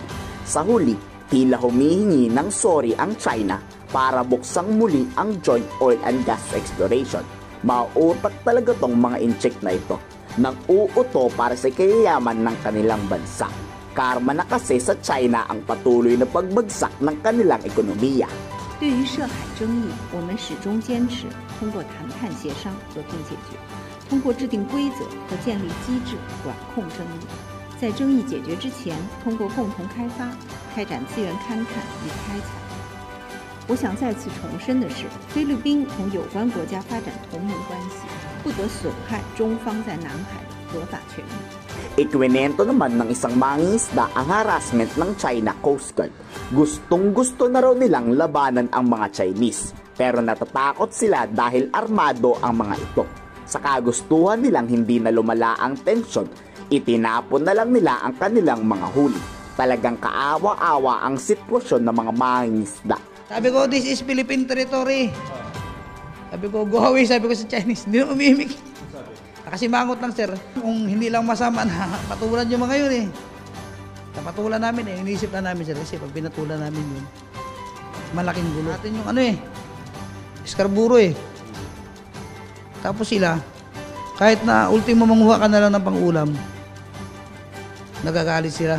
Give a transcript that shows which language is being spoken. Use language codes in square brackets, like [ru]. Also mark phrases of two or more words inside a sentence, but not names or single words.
[tl] Sa huli, tila humihingi ng sorry ang China para buksang muli ang [en] joint oil and gas exploration. [tl] Mautak talaga tong mga incheck na ito nang uuto para sa kayayaman ng kanilang bansa. Karma na kasi sa China ang patuloy na pagbagsak ng kanilang ekonomiya. [zh] 对于涉海争议，我们始终坚持通过谈判协商和平解决，通过制定规则和建立机制管控争议。在争议解决之前，通过共同开发、开展资源勘探与开采。我想再次重申的是，菲律宾同有关国家发展同盟关系，不得损害中方在南海的合法权益。 [tl] Ikwinento naman ng isang mangingisda ang harassment ng China Coast Guard. Gustong-gusto na raw nilang labanan ang mga Chinese, pero natatakot sila dahil armado ang mga ito. Sa kagustuhan nilang hindi na lumala ang tensyon, itinapon na lang nila ang kanilang mga huli. Talagang kaawa-awa ang sitwasyon ng mga mangingisda. Sabi ko, [en] this is Philippine territory. [tl] Sabi ko, [en] go away, [tl] sabi ko sa Chinese. Hindi na umimik. Kasi mangot lang, sir. Kung hindi lang masama na patulan yung mga yun eh. Napatulan namin eh. Iniisip na namin, sir. Kasi pag pinatulan namin yun, malaking gulo. Natin yung ano eh, Scarborough eh. Tapos sila, kahit na ultimo manguha ka na lang ng pang-ulam, nagagalit sila.